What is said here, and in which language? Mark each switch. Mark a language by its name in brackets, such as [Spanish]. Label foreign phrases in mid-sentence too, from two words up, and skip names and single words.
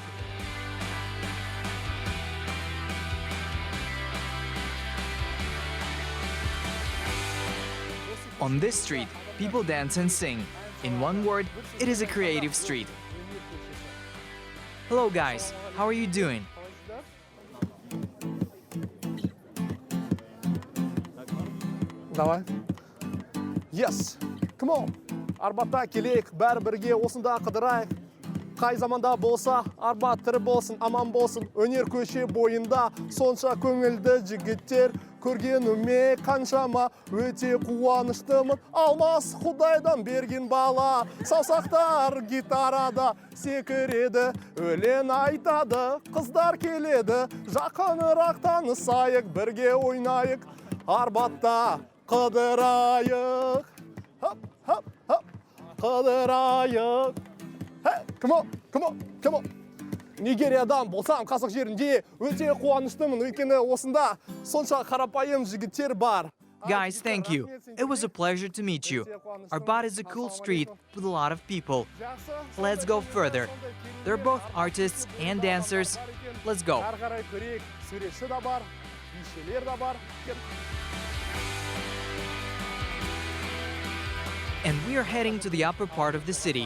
[English] On this street, people dance and sing. In one word, it is a creative street. Hello guys, how are you doing? Давай. Yes, come on. [Kazakh] Арбатта келейік, бәрі бірге осында қыдырайық. Қай заманда болса, Арбат тірі болсын, аман болсын. Өнер көше бойында сонша көңілді жігіттер. Көргеніме қаншама өте қуаныштымын. Алмас Құдайдан берген бала, саусақтар гитарада секіреді. Өлең айтады, қыздар келеді. Жақынырақ танысайық, бірге ойнайық. Арбатта қыдырайық. Хоп, хоп, хоп. Қыдырайық. [English] Hey, come on, come on, come on. [Kazakh] Нигериядан болсам, Қазақ жерінде өте қуаныштымын, өйткені осында сонша қарапайым жігіттер бар. [English] Guys, thank you. It was a pleasure to meet you. Arbat is a cool street with a lot of people. Let's go further. They're both artists and dancers. Let's go. And we are heading to the upper part of the city.